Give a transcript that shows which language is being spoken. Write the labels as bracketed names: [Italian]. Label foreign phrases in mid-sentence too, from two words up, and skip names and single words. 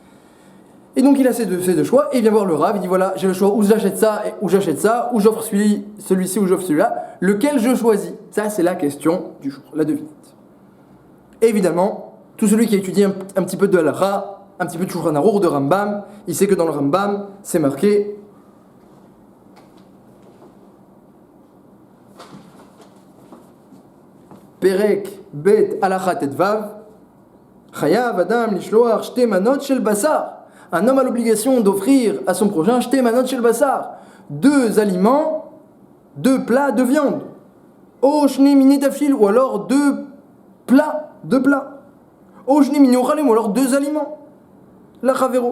[French] Et donc il a ces deux choix, et il vient voir le Rav, il dit voilà, j'ai le choix, ou j'achète ça, ou j'offre celui-ci, ou j'offre celui-là, lequel je choisis? Ça c'est la question du jour, la devinette. Et évidemment, tout celui qui a étudié un petit peu de Halakha, un petit peu de Shulchan Aruch, de Rambam, il sait que dans le Rambam, c'est marqué [Hebrew] פרק ב הלכה טו חייב אדם לשלוח שתי מנות של בשר. [French] Un homme a l'obligation d'offrir à son prochain [Hebrew] שתי מנות של בשר, [French] 2 aliments, 2 plats de viande. [Hebrew] או שני מיני תבשיל, [French] ou alors 2 plats. [Hebrew] או שני מיני אוכלים, [French] ou alors 2 aliments. [Hebrew] לחברו.